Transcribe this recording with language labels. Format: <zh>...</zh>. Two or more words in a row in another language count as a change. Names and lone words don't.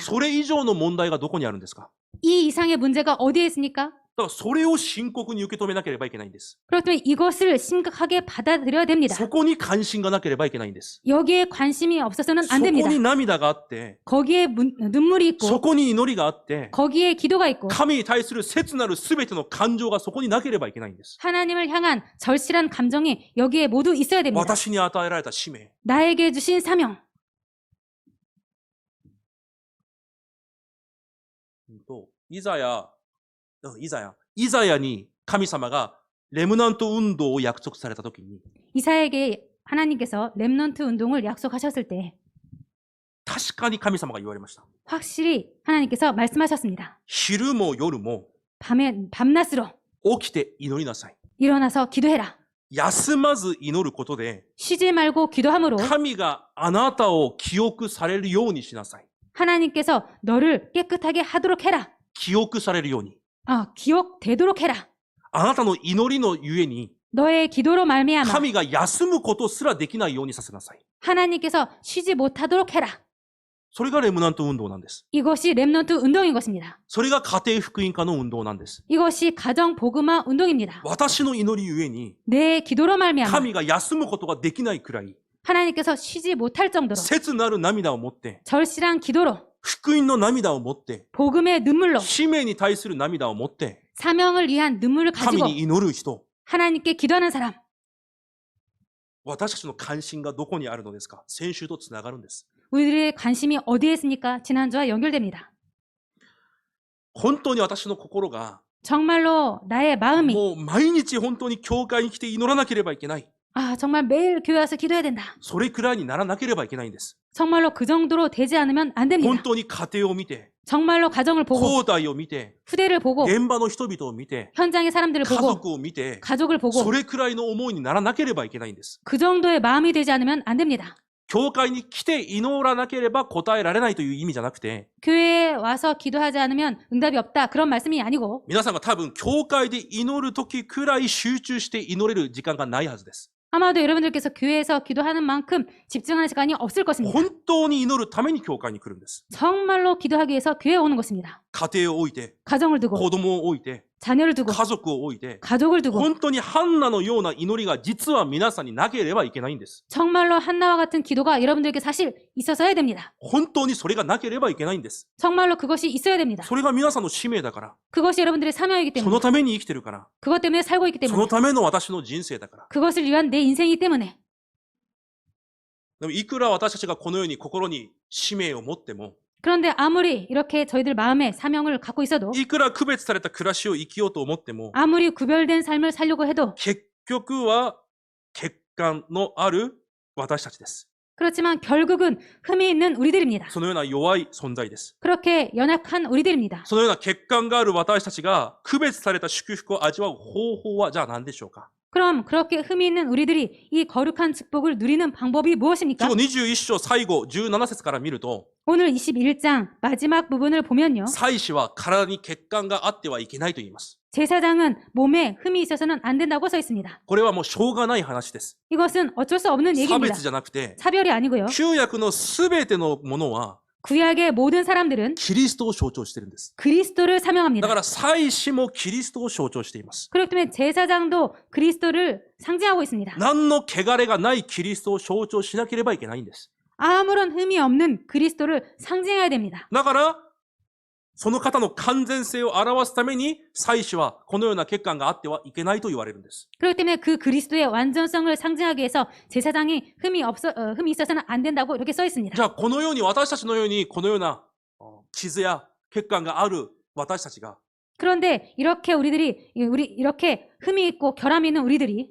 <ja>それ以上の問題がどこにあるんですか？</ja> <ko>이 이상의 문제가 어디에 있습니까?</ko> <ja>だからそれを深刻に受け止めなければいけないんです。</ja> <ko>그렇기 때문에 이것을 심각하게 받아들여야 됩니다.</ko> <ja>そこに関心がなければいけないんです。</ja> <ko>여기에 관심이 없어서는</ko> <ja>そ</ja> <ko>안</ko> <ja>こ</ja> <ko>됩니다.</ko> <ja>に涙があって、</ja> <ko>거기에 눈물이</ko> <ja>そ</ja> <ko>있고</ko> <ja>こに祈りがあって、</ja> <ko>거기에 기도가 있고</ko> <ja>神に対する切なる全ての感情がそこになければいけないんです。</ja> <ko>하나님을 향한 절실한 감정이 여기에 모두 있어야 됩니다.</ko> <ja>私に与えられた使命。</ja> <ko>나에게 주신 사명.</ko> <ja>イザヤに神様がレムナント運動を約束されたときに、</ja> <ko>이사야에게 하나님께서 렘넌트 운동을 약속하셨을 때</ko> <ja>確かに神様が言われました。</ja> <ko>확실히 하나님께서 말씀하셨습니다.</ko> <ja>昼も夜も</ja> <ko>밤낮으로</ko> <ja>起きて祈りなさい。</ja> <ko>일어나서 기도해라.</ko> <ja>休まず祈ることで、</ja> <ko>쉬지 말고 기도함으로</ko> <ja>神があなたを記憶されるようにしなさい。</ja> <ko>하나님께서 너를 깨끗하게 하도록 해라.</ko> <ja>記憶されるように。</ja> <ko>기억되도록 해라.</ko> <ja>あなたの祈りのゆえに、</ja> <ko>너의 기도로 말미암아</ko> <ja>神が休むことすらできないようにさせなさい。</ja> <ko>하나님께서 쉬지 못하도록 해라.</ko> <ja>それがレムナント運動なんです。</ja> <ko>이것이 렘넌트 운동인 것입니다.</ko> <ja>それが家庭福音化の運動なんです。</ja> <ko>이것이 가정 복음화 운동입니다.</ko> <ja>私の祈りゆえに、</ja> <ko>내 기도로 말미암아</ko> <ja>神が休むことができないくらい、</ja> <ko>하나님께서 쉬지 못할 정도로</ko> <ja>切なる涙を持って、</ja> <ko>절실한 기도로</ko> <ja>福音の涙を持って、</ja> <ko>복음의 눈물로</ko> <ja>使命に対する涙を持って、</ja> <ko>사명을 위한 눈물을</ko> <ja>神</ja> <ko>가지고</ko> <ja>に祈る人、</ja> <ko>하나님께 기도하는 사람.</ko> <ja>私たちの関心がどこにあるのですか？先週とつながるんです。</ja> <ko>우리들의 관심이 어디에 있습니까? 지난주와 연결됩니다.</ko> <ja>本当に私の心が、</ja> <ko>정말로 나의 마음이</ko> <ja>もう毎日本当に教会に来て祈らなければいけない。</ja> <ko>정말 매일 교회 와서 기도해야 된다.</ko> <ja>それくらいにならなければいけないんです。</ja> <ko>정말로 그 정도로 되지 않으면 안</ko> <ja>本</ja> <ko>됩니다.</ko> <ja>当に家庭を見て、</ja> <ko>정말로 가정을 보고</ko> <ja>後代を見て、</ja> <ko>후대를 보고</ko> <ja>現場の人々を見て、</ja> <ko>현장의 사람들을</ko> <ja>家</ja> <ko>보고</ko> <ja>族を見て、</ja> <ko>가족을 보고</ko> <ja>それくらいの思いにならなければいけないんです。</ja> <ko>그 정도의 마음이 되지 않으면 안 됩니다.</ko> <ja>教会に来て祈らなければ答えられないという意味じゃなくて、</ja> <ko>교회에 와서 기도하지 않으면 응답이 없다. 그런 말씀이 아니고</ko> <ja>皆さんが多分教会で祈る時くらい集中して祈れる時間がないはずです。</ja> <ko>아마도 여러분들께서 교회에서 기도하는 만큼 집중하는 시간이 없을 것입니다.</ko> <ja>本当に祈るために教会に来るんです。</ja> <ko>정말로 기도하기 위해서 교회에 오는 것입니다.</ko> <ja>家庭を置いて、</ja> <ko>가정을 두고</ko> <ja>子供を置いて、</ja> <ko>자녀를 두고</ko> <ja>家族を置いて、</ja> <ko>가족을 두고</ko> <ja>本当にハンナのような祈りが実は皆さんになければいけないんです。</ja> <ko>정말로 한나와 같은 기도가 여러분들에게 사실 있어서야 됩니다.</ko> <ja>本当にそれがなければいけないんです。</ja> <ko>정말로 그것이 있어야 됩니다.</ko> <ja>それが皆さんの使命だから、</ja> <ko>그것이 여러분들의 사명이기</ko> <ja>その</ja> <ko>때문에</ko> <ja>ために生きてるから、</ja> <ko>그것 때문에 살고 있기</ko> <ja>その</ja> <ko>때문에</ko> <ja>ための私の人生だから。</ja> <ko>그것을 위한 내 인생이기 때문에</ko> <ja>でもいくら私たちがこのように心に使命を持っても、</ja> <ko>그런데 아무리 이렇게 저희들 마음에 사명을 갖고 있어도</ko> <ja>いくら区別された暮らしを生きようと思っても、</ja> <ko>아무리 구별된 삶을 살려고 해도</ko> <ja>結局は欠陥のある私たちです。</ja> <ko>그렇지만 결국은 흠이 있는 우리들입니다.</ko> <ja>そのような弱い存在です。</ja> <ko>그렇게 연약한 우리들입니다.</ko> <ja>そのような欠陥がある私たちが区別された祝福を味わう方法はじゃあ何でしょうか？</ja> <ko>그럼 그렇게 흠이 있는 우리들이 이 거룩한 축복을 누리는 방법이 무엇입니까?</ko> <ja>今日21章最後17節から見ると、</ja> <ko>오늘 21장 마지막 부분을 보면요.</ko> <ja>祭司は体に欠陥があってはいけないと言います。</ja> <ko>제사장은 몸에 흠이 있어서는 안 된다고 써 있습니다.</ko> <ja>これはもうしょうがない話です。</ja> <ko>이것은 어쩔 수 없는</ko> <ja>差</ja> <ko>얘기입니다.</ko> <ja>別じゃなくて、</ja> <ko>차별이 아니고요.</ko> <ja>旧約のすべてのものは</ja> <ko>구약의 모든 사람들은</ko> <ja>キリストを象徴しているんです。</ja> <ko>그리스도를</ko> <ja>だ</ja> <ko>사명합니다.</ko> <ja>から祭司もキリストを象徴しています。</ja> <ko>그렇기 때문에 제사장도 그리스도를 상징하고 있습니다.</ko> <ja>何の汚れがないキリストを象徴しなければいけないんです。</ja> <ko>아무런 흠이 없는 그리스도를 상징해야 됩니다.</ko> <ja>だから、その方の完全性を表すために、祭司はこのような欠陥があってはいけないと言われるんです。</ja> <ko>그렇기 때문에 그 그리스도의 완전성을 상징하기 위해서 제사장이 흠이 있어서는 안 된다고 이렇게 써 있습니다.</ko> <ja>じゃあ、このように私たちのように、このような傷や欠陥がある私たちが、</ja> <ko>그런데 이렇게 이렇게 흠이 있고 결함이 있는 우리들이</ko>